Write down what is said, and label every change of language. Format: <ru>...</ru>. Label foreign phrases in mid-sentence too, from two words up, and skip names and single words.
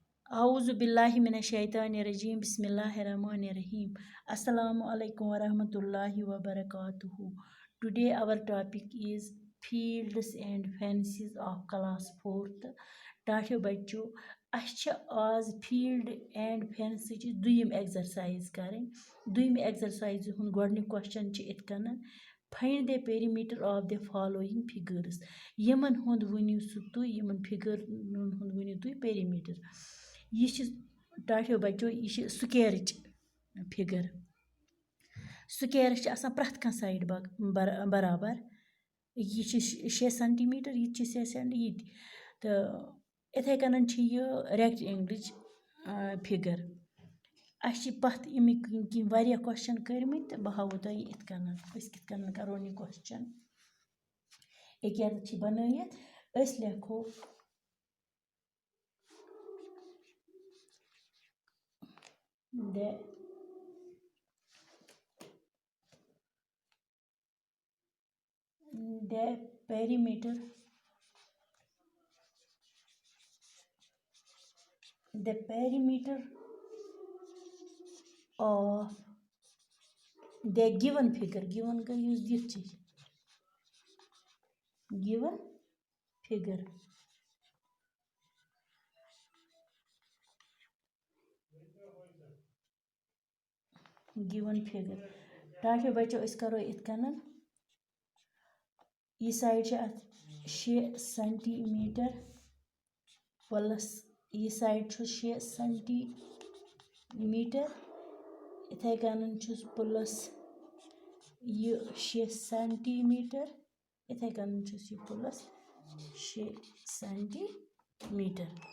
<ar>أعوذ بالله من الشيطان الرجيم. بسم الله الرحمن الرحيم. السلام عليكم ورحمة الله وبركاته.</ar> <en>Today our topic is fields and fancies of class 4th.</en> <ks>Ṭاٹھیو بچو اَسہِ چھِ آز</ks> <en>field and fancy</en> <ks>چہِ دوٚیِم exercise کَرٕنۍ. دوٚیِمہِ exercise ہُنٛد گۄڈٕنیُک question چھِ یِتھ کٔنۍ</ks> <en>find the perimeter of the following figures.</en> <ks>یِمن ہُنٛد ؤنِو سُہ تُہۍ یِمن figure ہُنٛد ؤنِو تُہۍ perimeter. یہ چھِ ٹاٹھیو بچو یہ چھِ سُکیرٕچ فِگر. سُکیرَس چھِ آسان پرٛٮ۪تھ کانٛہہ سایڈ برابر. یہِ چھِ 6 سینٹی میٖٹر یہِ تہِ چھِ 6 سینٹی یہِ تہِ تہٕ اِتھَے کٔنۍ چھِ یہِ رٮ۪کٹ اینٛگلٕچ فِگر. اَسہِ چھِ پَتھ اَمِکۍ کینٛہہ واریاہ کوسچن کٔرمٕتۍ تہٕ بہٕ ہاوو تۄہہِ یِتھ کٔنۍ أسۍ کِتھ کٔنۍ کَرون یہِ کوسچن. أکیٛاہ چھِ بنٲیِتھ أسۍ لیکھو</ks> <en>the perimeter of the given figure.</en> <ks>Given کا یُس دِتھ چھِ</ks> <en>given figure. given figure.</en> <ks>ٹاٹھیو بچو أسۍ کَرو یِتھ کٔنۍ یہِ سایڈ چھِ اَتھ 6 سینٹی میٖٹر پٕلس یہِ سایڈ چھُ 6 سینٹی میٖٹر یِتھَے کٔنۍ چھُس پٕلس یہِ 6 سینٹی میٖٹر یِتھَے کٔنۍ چھُس یہِ پٕلس 6 سینٹی میٖٹر.</ks>